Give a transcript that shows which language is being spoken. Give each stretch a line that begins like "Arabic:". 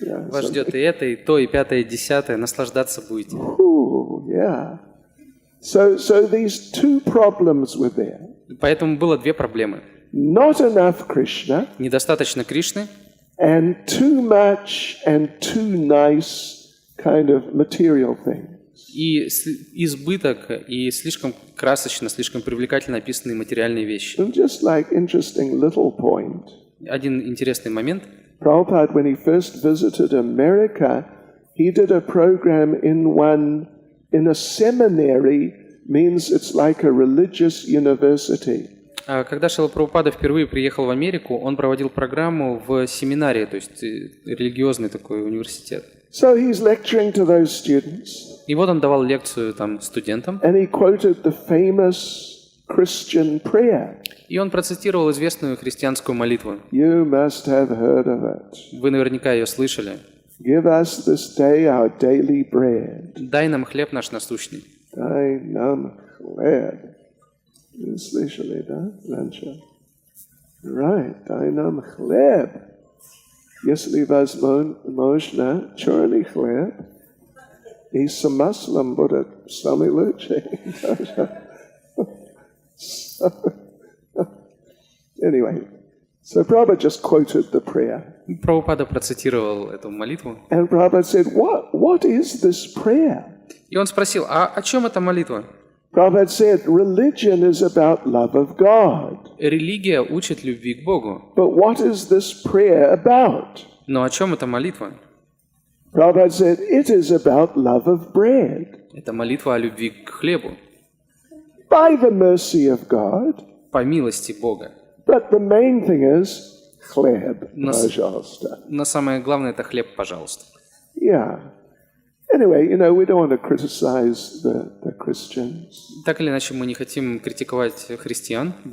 Russian: Вас ждет и это, и то, и пятое, и десятое. Наслаждаться будете.
English: Yeah. So these two problems were there.
Russian: Поэтому было две проблемы.
English: Not enough Krishna
Russian: Недостаточно Кришны
English: and too much and too nice kind of material things.
Russian: и избыток, и слишком красочно, слишком привлекательно описанные материальные вещи.
English: And just like interesting little point.
Russian: Один интересный момент.
English: Prabhupada, when he first visited America, he did a program in a seminary, means it's like a religious university.
Russian: Когда Шрила Прабхупада впервые приехал в Америку, он проводил программу в семинарии, то есть религиозный такой университет.
English: So he's lecturing to those students.
Russian: И вот он давал лекцию там студентам.
English: And he quoted the famous Christian prayer.
Russian: И он процитировал известную христианскую молитву.
English: You must have heard of it.
Russian: Вы наверняка ее слышали.
English: Give us this day our daily bread.
Russian: Дай нам хлеб наш насущный. Дай нам хлеб. Слышали, да, раньше? Right, дай нам хлеб. Если возможно, черный хлеб. И с маслом будет самый лучший.
English: Anyway, so Prabhupada just quoted the prayer.
Russian: Прабхупада процитировал эту молитву.
English: And Prabhupada said, what is this prayer?
Russian: И он спросил, а о чем эта молитва?
English: Prabhupada said, religion is about love of God.
Russian: Религия учит любви к Богу.
English: But what is this prayer about?
Russian: Но о чем эта молитва?
English: Prabhupada said, it is about love of bread.
Russian: Это молитва о любви к хлебу.
English: By the mercy of God.
Russian: По милости Бога.
English: But the main thing is,
Russian: хлеб, пожалуйста. Но самое главное – это хлеб, пожалуйста.
English: Yeah. Anyway, we don't want to criticize the Christians.
Russian: Так или иначе, мы не хотим критиковать христиан.